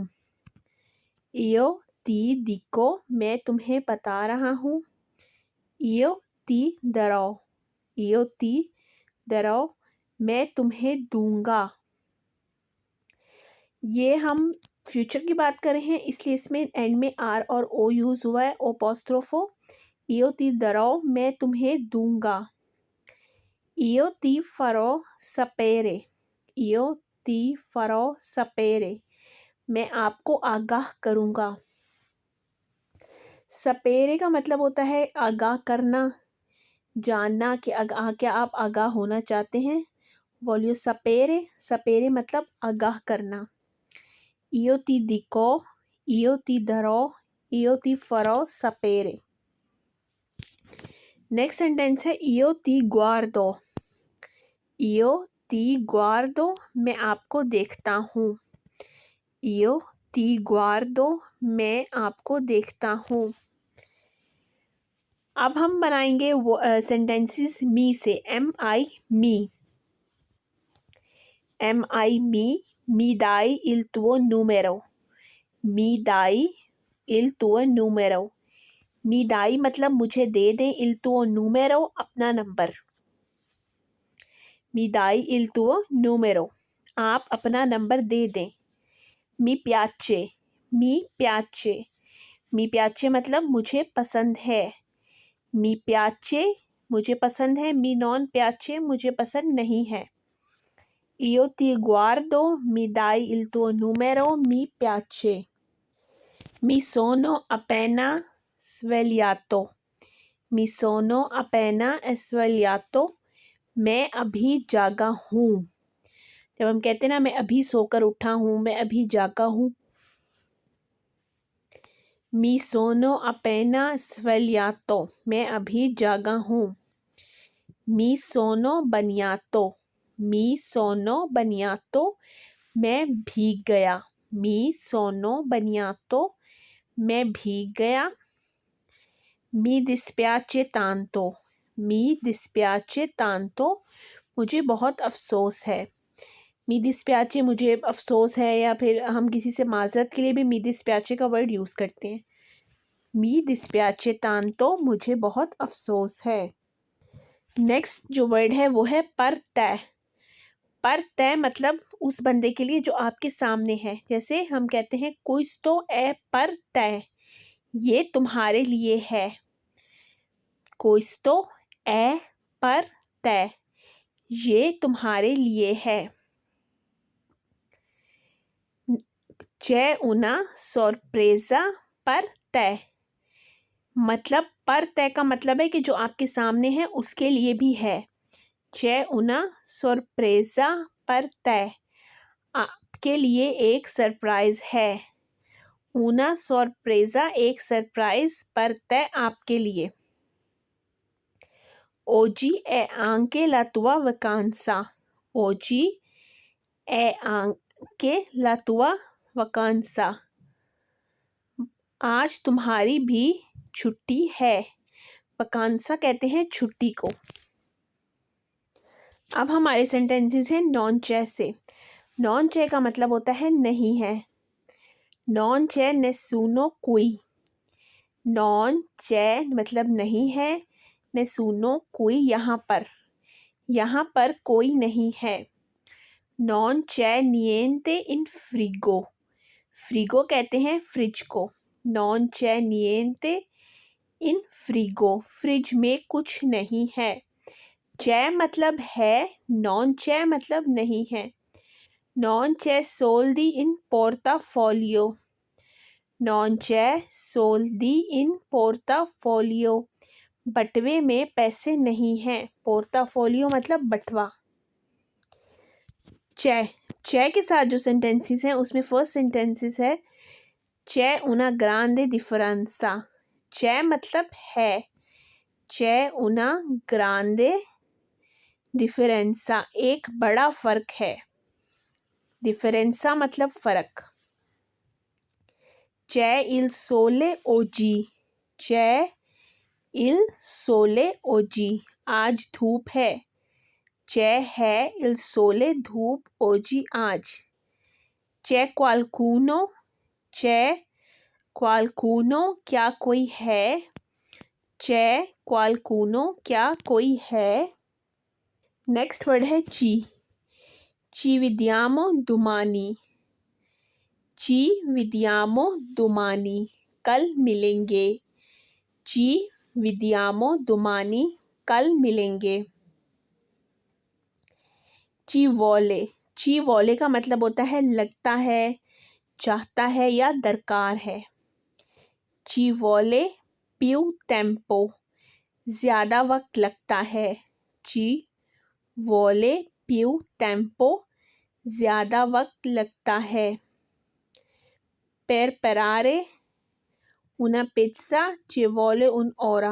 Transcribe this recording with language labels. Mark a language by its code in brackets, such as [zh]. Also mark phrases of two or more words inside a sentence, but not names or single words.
[it] io ti dico, [hi] मैं तुम्हें बता रहा हूँ। [it] io ti darò। io ti darò, [hi] मैं तुम्हें दूंगा। ये हम फ्यूचर की बात कर रहे हैं, इसलिए इसमें एंड में आर और ओ यूज़ हुआ है, [it] o apostrofo. io ti darò, [hi] मैं तुम्हें दूंगा। [it] io ti farò sapere। io ti farò sapere, [hi] मैं आपको आगाह करूँगा। सपेरे का मतलब होता है आगाह करना, जानना कि क्या आप आगाह होना चाहते हैं। [it] voglio sapere. [hi] सपेरे मतलब आगाह करना। [it] io ti dico। io ti darò। io ti farò sapere। [en] next sentence [it] है io ti guardo। io ti guardo, [hi] मैं आपको देखता हूँ। [it] io ti guardo, [hi] मैं आपको देखता हूँ। अब हम बनाएंगे वो सेंटेंसेस मी से। [en] M I mi. M I mi. [it] mi dai il tuo número। mi dai il tuo número। mi dai [hi] मतलब मुझे दे दें, [it] il tuo número [hi] अपना नंबर। [it] mi dai il tuo número, [hi] आप अपना नंबर दे दें। [it] mi piace. mi piace. mi piace [hi] मतलब मुझे पसंद है। [it] mi piace, [hi] मुझे पसंद है। [it] mi non piace, [hi] मुझे पसंद नहीं है। [it] io ti guardo। mi dai il tuo número। mi piace. mi sono appena svegliato। mi sono appena svegliato, [hi] मैं अभी जागा हूँ। जब हम कहते हैं ना मैं अभी सोकर उठा हूँ, मैं अभी जागा हूँ। [it] mi sono appena svegliato, [hi] मैं अभी जागा हूँ। [it] mi sono bagnato। mi sono bagnato, [hi] मैं भीग गया। [it] mi sono bagnato, [hi] मैं भीग गया। [it] मी dispiace tanto। मी dispiace tanto, [hi] मुझे बहुत अफसोस है। [it] mi dispiace [hi] मुझे अफसोस है, या फिर हम किसी से माज़रत के लिए भी [it] mi dispiace [hi] का वर्ड यूज़ करते हैं। [it] मी dispiace tanto, [hi] मुझे बहुत अफसोस है। नेक्स्ट जो वर्ड है वो है [it] per te. per te [hi] मतलब उस बंदे के लिए जो आपके सामने है। जैसे हम कहते हैं [it] questo è per te, [hi] ये तुम्हारे लिए है। [it] questo è per te, [hi] ये तुम्हारे लिए है। [it] c'è una sorpresa per te, [hi] मतलब [it] per te [hi] का मतलब है कि जो आपके सामने है उसके लिए भी है। [it] c'è una sorpresa per te, [hi] आपके लिए एक सरप्राइज है। [it] una sorpresa, [hi] एक सरप्राइज [it] per te [hi] आपके लिए. [it] Oggi è anche la tua vacanza. Oggi è anche la tua vacanza. [hi] आज तुम्हारी भी छुट्टी है. वकांसा कहते हैं छुट्टी को. अब हमारे सेंटेंसेस हैं [it] non c'è [hi] से. [it] non c'è [hi] का मतलब होता है नहीं है. [it] non c'è nessuno कोई. non c'è [hi] मतलब नहीं है. नेसुनो कोई यहाँ पर कोई नहीं है. [it] non c'è niente in frigo. [hi] फ्रिगो कहते हैं फ्रिज को. [it] non c'è niente in frigo. [hi] फ्रिज में कुछ नहीं है. चे मतलब है. [it] non c'è [hi] मतलब नहीं है. [it] non c'è soldi in portafoglio. non c'è soldi in portafoglio. [hi] बटवे में पैसे नहीं हैं. पोर्टाफोलियो मतलब बटवा. चे के साथ जो सेंटेंसेस हैं उसमें [en] first sentences [hi] है [it] c'è una grande differenza. चे [hi] मतलब है. [it] c'è una grande differenza, [hi] एक बड़ा फर्क है. [it] डिफरेंसा [hi] मतलब फर्क. [it] c'è il sole oggi. c'è il sole oggi, [hi] आज धूप है. चे है [it] il sole [hi] धूप ओजी आज. [it] c'è qualcuno. c'è qualcuno [hi] क्या कोई है. [it] c'è qualcuno [hi] क्या कोई है. [en] next word [it] है ci. ci vediamo domani. ci vediamo domani, [hi] कल मिलेंगे. [it] ci vediamo domani, [hi] कल मिलेंगे. [it] ci vuole. ci vuole [hi] का मतलब होता है लगता है, चाहता है या दरकार है. [it] ci vuole più tempo, [hi] ज़्यादा वक्त लगता है. [it] ci vuole più tempo, [hi] ज़्यादा वक्त लगता है. [it] Per parare una pizza ci vuole un'ora.